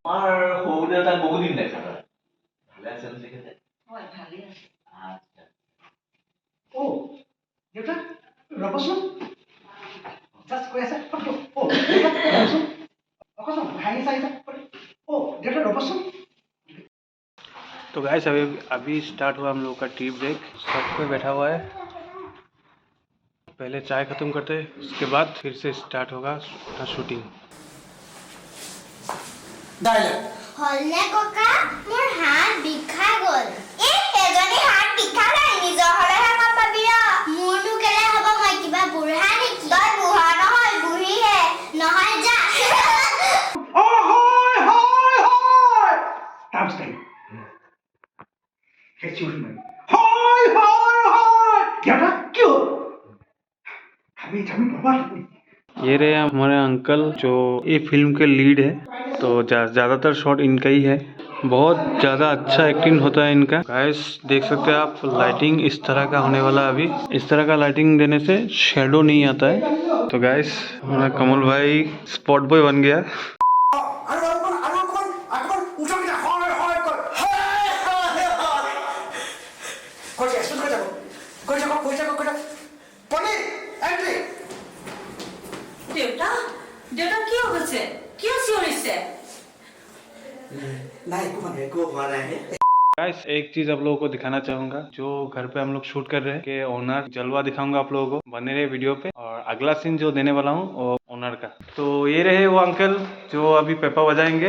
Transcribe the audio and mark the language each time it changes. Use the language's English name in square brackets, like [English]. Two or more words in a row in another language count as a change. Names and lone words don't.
[Assamese] আমাৰ সৰু দেউতাক বহুত দিন দেখা নাই ভালে আছে নে তেখেতে হয় ভালেই আছে আচ্ছা অ দেউতা ৰবচোন জাষ্ট কৈ আছে ফটো অ দেউতা ৰবচোন অকচোন হাঁহি চাইছা অ দেউতা ৰবচোন। [Hindi] तो गाइस अभी स्टार्ट हुआ हम लोग का टी ब्रेक। सब कोई बैठा हुआ है, पहले चाय ख़त्म करते हैं, उसके बाद फिर से स्टार्ट होगा शूटिंग। [Assamese] হলনে ককা মোৰ হাত বিষাই গ'ল এজনী হাত বিষালে নিজৰ হলেহে গম পাবি মোৰনো কেলে হ'ব মই কিবা বুঢ়া নেকি তই বুঢ়া নহয় বুঢ়ীহে নহয় যা অ হয় হয় হয় টাইমছ টাইম হেচি উঠি নাই হয় হয় হয় দেউতা কি হ'ল আমি বাবা [Hindi] ये रहे हमारे अंकल जो ये फिल्म के लीड है, तो ज़्यादातर शॉट इनका ही है। बहुत ज़्यादा अच्छा एक्टिंग होता है इनका। गाइस देख सकते हैं आप, लाइटिंग इस तरह का होने वाला है। अभी इस तरह का लाइटिंग देने से शेडो नहीं आता है। तो गाइस हमारा कमल भाई [English] spot boy [Hindi] बन गया। [Assamese] দেউতা দেউতা কি হৈছে কিয় চিঞৰিছে [Hindi] गाइस एक चीज आप लोगों को दिखाना चाहूंगा, जो घर पे हम लोग शूट कर रहे हैं के ओनर जलवा दिखाऊंगा आप लोगों को, बने रहे वीडियो पे। और अगला सीन जो देने वाला हूँ वो ओनर का। तो ये रहे वो अंकल जो अभी पेपा बजाएंगे।